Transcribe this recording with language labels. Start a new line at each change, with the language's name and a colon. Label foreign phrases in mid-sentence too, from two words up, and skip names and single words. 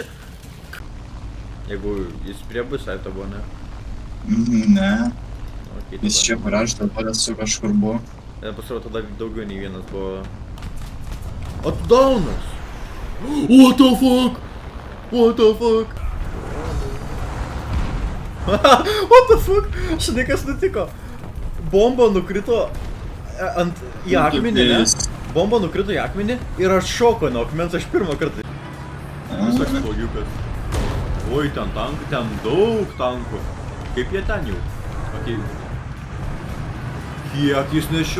Lithuanian: Jeigu jis prie bus, tai buvo, ne? Ne, Okay, jis čia kur aš dabar esu kažkur buvo. Pasirodo, tada daugiau nei vienas buvo. O tu daunas!
English: What the fuck? What the fuck? What the fuck?
Lithuanian: Žinai, kas nutiko? Bomba nukrito į akmenį, ne? Bomba nukrito į akmenį ir aš šoko nuo akmens, aš pirmą kartą. Visoks blogiukas. Oi, ten tankų, ten daug tankų. Kaip jie ten jau? Okay. Kiek jis nešiau?